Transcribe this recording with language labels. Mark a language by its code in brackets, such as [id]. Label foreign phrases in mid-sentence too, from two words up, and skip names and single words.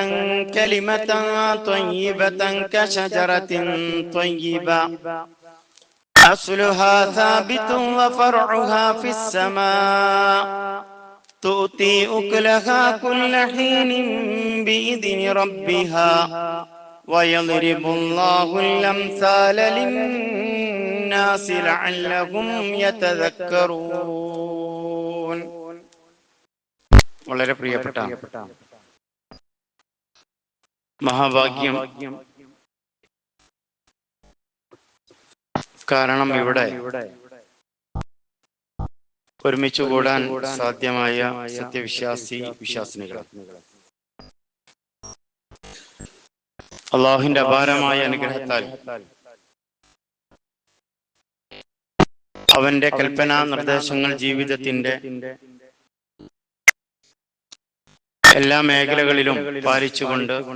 [ar] كلمة طيبة كشجرة طيبة أصلها ثابت وفرعها في السماء تؤتي أكلها كل حين بإذن ربها ويضرب الله الأمثال للناس لعلهم يتذكرون. [ml] വളരെ പ്രിയപ്പെട്ട മഹാഭാഗ്യം. കാരണം ഇവിടെ ഒരുമിച്ച് കൂടാൻ സാധ്യമായ വിശ്വാസിനികൾ അള്ളാഹുവിന്റെ അപാരമായ അനുഗ്രഹത്താൽ അവന്റെ കൽപ്പനാ നിർദ്ദേശങ്ങൾ ജീവിതത്തിന്റെ എല്ലാ മേഖലകളിലും പാലിച്ചുകൊണ്ട്